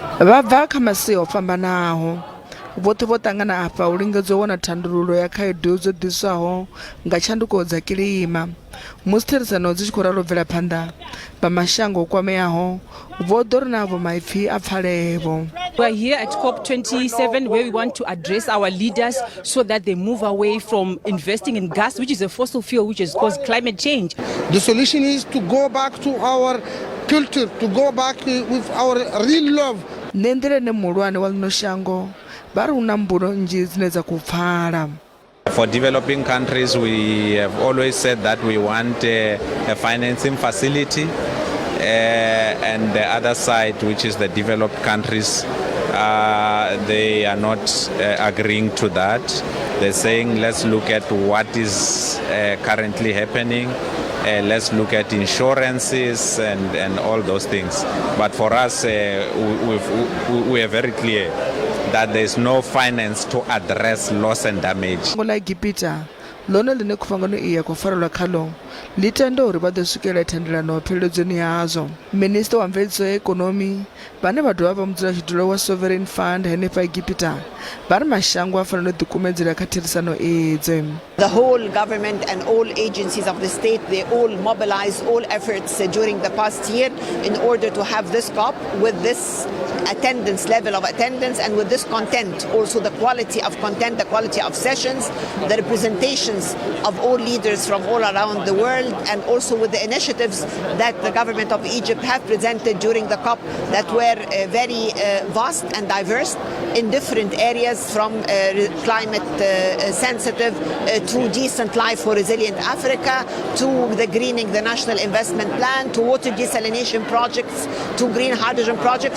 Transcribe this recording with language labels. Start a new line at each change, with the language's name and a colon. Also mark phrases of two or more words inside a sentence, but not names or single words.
Venda: vha bva kha masia o fhambanaho vhoṱhe vho ṱangana afha u lingedza u wana thandululo ya khaedu dzo ḓiswaho nga tshanduko dza kilima musi therisano dzi tshi khou ralo bvela phanḓa vha mashango o kwameaho vho ḓo ri navho maipfi a pfhalevho.
English: We are here at COP27 where we want to address our leaders so that they move away from investing in gas, which is a fossil fuel which has caused climate change. The solution is to go back to our culture, to go back with our real love.
Venda: Nendelene muhulwane wa ḽino shango vha ri hu na mbuno nnzhi dzine dza khou pfala.
English: For developing countries, we have always said that we want a financing facility, and the other side, which is the developed countries, they are not agreeing to that. They're saying, let's look at what is currently happening. Let's look at insurances and all those things. But for us, we are very clear that there is no finance to address loss and damage.
Venda: Lona ḽine Khuvhangano iya khou farelwa khaḽo ḽi tenda uri vha ḓo swikelela thendelano pheleledzoni yazwo. Minista wa mveledziso ya ikonomi vhane vha dovha vha mudzulatshidulo wa
English: sovereign fund
Venda: henefha Egipta vha ri mashango a fanela u ḓikumedzela kha therisano idzi.
English: The whole government and all agencies of the state, they all mobilized all efforts during the past year in order to have this COP with this attendance, level of attendance, and with this content, also the quality of content, the quality of sessions, the representations of all leaders from all around the world, and also with the initiatives that the government of Egypt have presented during the COP that were very vast and diverse in different areas, from climate sensitive to decent life for resilient Africa, to the greening the national investment plan, to water desalination projects, to green hydrogen projects.